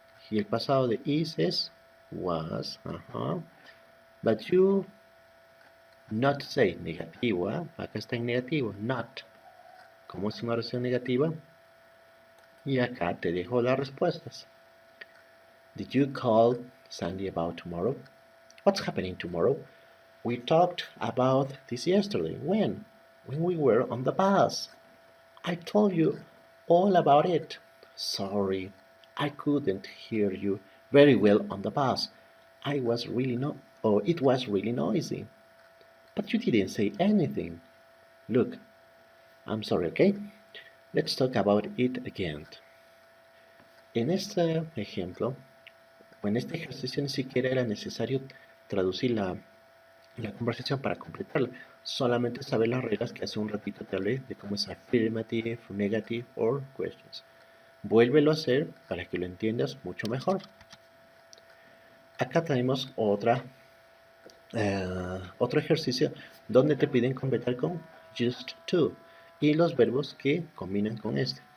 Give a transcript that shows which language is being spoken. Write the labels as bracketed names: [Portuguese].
[Spanish] Y el pasado de is es was. [English] But you not say negativo. [Spanish] Acá está en negativo. Not. Como es una oración negativa. Y acá te dejo las respuestas. [English] Did you call Sandy about tomorrow? What's happening tomorrow? We talked about this yesterday. When? When we were on the bus. I told you all about it. Sorry, I couldn't hear you very well on the bus. It was really noisy. But you didn't say anything. Look, I'm sorry, okay? Let's talk about it again. [Spanish] En este ejemplo, o en este ejercicio ni siquiera era necesario traducir la conversación para completarla. Solamente saber las reglas que hace un ratito te hablé de cómo es [English] affirmative, negative or questions. [Spanish] Vuélvelo a hacer para que lo entiendas mucho mejor. Acá tenemos otro ejercicio donde te piden completar con just to y los verbos que combinan con este.